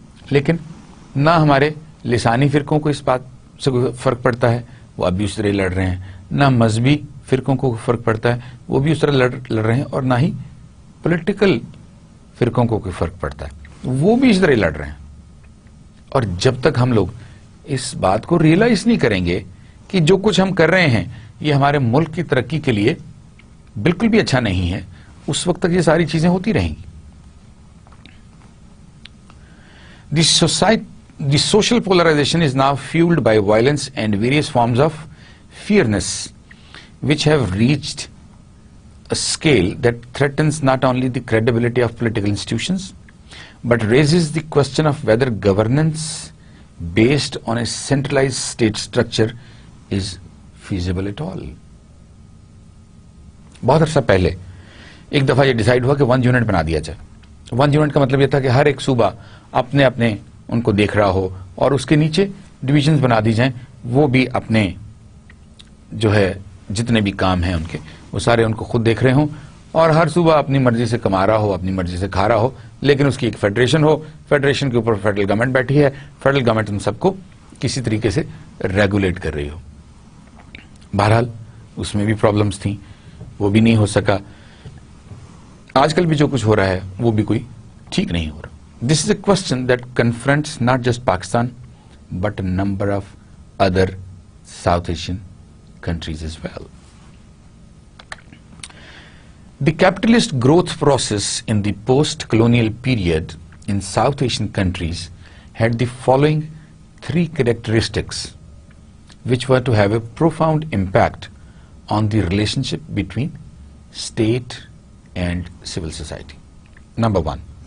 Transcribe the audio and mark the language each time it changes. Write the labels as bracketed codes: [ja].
[ur] لیکن نہ ہمارے لسانی فرقوں کو اس بات سے کوئی فرق پڑتا ہے، وہ اب بھی اس طرح لڑ رہے ہیں، نہ مذہبی فرقوں کو فرق پڑتا ہے، وہ بھی اس طرح لڑ رہے ہیں، اور نہ ہی پولیٹیکل فرقوں کو کوئی فرق پڑتا ہے، وہ بھی اس طرح لڑ رہے ہیں. اور جب تک ہم لوگ اس بات کو ریئلائز نہیں کریں گے کہ جو کچھ ہم کر رہے ہیں یہ ہمارے ملک کی ترقی کے لیے بالکل بھی اچھا نہیں ہے، اس وقت تک یہ ساری چیزیں ہوتی رہیں گی. [en] The social polarization is now fueled by violence and various forms of fearness, which have reached a scale that threatens not only the credibility of political institutions, but raises the question of whether governance based on a centralized state structure is feasible at all. [ur] بہت عرصہ پہلے ایک دفعہ یہ decide ہوا کہ 1 unit بنا دیا جائے. 1 یونٹ کا مطلب یہ تھا کہ ہر ایک صوبہ اپنے اپنے ان کو دیکھ رہا ہو اور اس کے نیچے ڈویژنز بنا دی جائیں، وہ بھی اپنے جو ہے جتنے بھی کام ہیں ان کے وہ سارے ان کو خود دیکھ رہے ہوں، اور ہر صوبہ اپنی مرضی سے کما رہا ہو، اپنی مرضی سے کھا رہا ہو، لیکن اس کی ایک فیڈریشن ہو، فیڈریشن کے اوپر فیڈرل گورنمنٹ بیٹھی ہے، فیڈرل گورنمنٹ ان سب کو کسی طریقے سے ریگولیٹ کر رہی ہو. بہرحال اس میں بھی پرابلمز تھیں، وہ بھی نہیں ہو سکا. آج کل بھی جو کچھ ہو رہا ہے وہ بھی کوئی ٹھیک نہیں ہو رہا. [en] This is a question that confronts not just Pakistan but a number of other South Asian countries as well. The capitalist growth process in the post-colonial period in South Asian countries had the following 3 characteristics which were to have a profound impact on the relationship between state and civil society. Number 1.